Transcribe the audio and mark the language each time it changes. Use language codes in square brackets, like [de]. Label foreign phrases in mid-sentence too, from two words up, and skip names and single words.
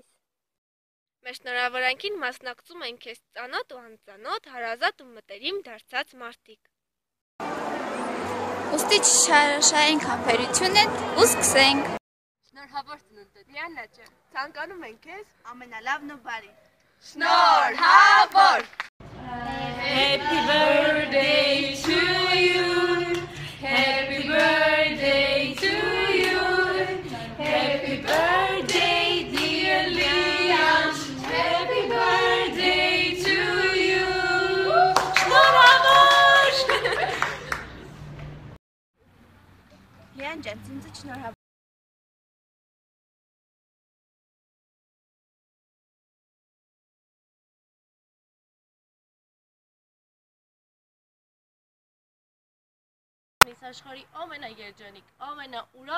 [hy] Մեր շնորհավորանքին մասնակցում են քեզ ծանոթ ու անծանոթ, հարազատ ու մտերիմ դարձած մարդիկ։ Ուստի չշարաշահենք համբերությունը ու սկսենք։ Շնորհավոր ծնունդդ, Լիաննա ջան, ցանկանում ենք քեզ ամենալավն ու բարի։ շնորհավոր։ [en] Happy birthday to you. Happy birthday to you. Happy birthday, dear Lian. Happy birthday to you. [hy] Շնորհավոր։ Լիան ջան, ինձ շնորհավոր։ Աշխարհի ամենաերջանիկ, ամենաուրախ